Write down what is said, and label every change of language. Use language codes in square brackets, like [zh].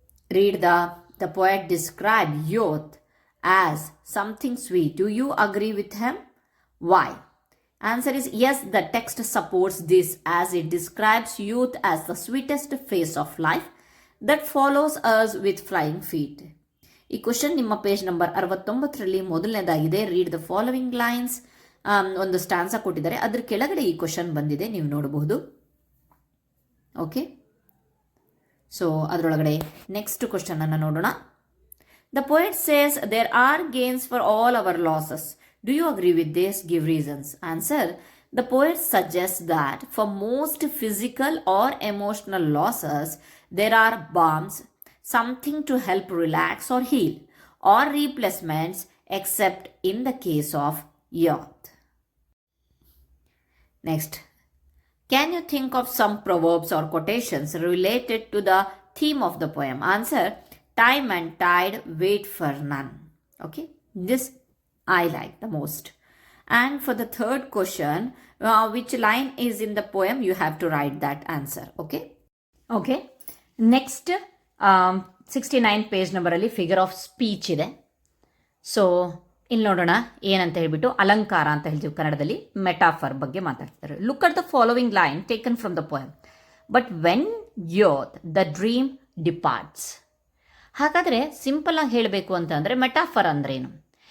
[en] Read the poet described youth as something sweet. Do you agree with him? Why? Answer is yes, the text supports this as it describes youth as the sweetest phase of life that follows us with flying feet. [kn] ಈ question ನಿಮ್ಮ page number 69ರಲ್ಲಿ ಮೊದಲನೇದಾಗಿದೆ. [en] Read the following lines. [kn] ಒಂದು ಸ್ಟಾನ್ಸಾ ಕೊಟ್ಟಿದ್ದಾರೆ, ಅದ್ರ ಕೆಳಗಡೆ ಈ question ಬಂದಿದೆ, ನೀವು ನೋಡಬಹುದು. ಓಕೆ, ಸೊ ಅದರೊಳಗಡೆ ನೆಕ್ಸ್ಟ್ ಕ್ವಶನ್ ಅನ್ನು ನೋಡೋಣ. [en] The poet says there are gains for all our losses. Do you agree with this? Give reasons. Answer: the poet suggests that for most physical or emotional losses, there are balms, something to help relax or heal, or replacements, except in the case of youth. Next. Can you think of some proverbs or quotations related to the theme of the poem? Answer: time and tide wait for none. Okay, this I like the most. And for the third question, which line is in the poem, you have to write that answer. Okay. Next, [kn] 69 page ನಂಬರಲ್ಲಿ figure of speech ಇದೆ. So ಇಲ್ಲಿ ನೋಡೋಣ ಏನಂತ ಹೇಳ್ಬಿಟ್ಟು ಅಲಂಕಾರ ಅಂತ ಹೇಳ್ತೀವಿ ಕನ್ನಡದಲ್ಲಿ, metaphor ಬಗ್ಗೆ ಮಾತಾಡ್ತಾರೆ. [en] Look at the following line taken from the poem. But when youth the dream departs. [kn] ಹಾಗಾದರೆ ಸಿಂಪಲ್ ಆಗಿ ಹೇಳಬೇಕು ಅಂತಂದರೆ ಮೆಟಾಫರ್ ಅಂದ್ರೇನು?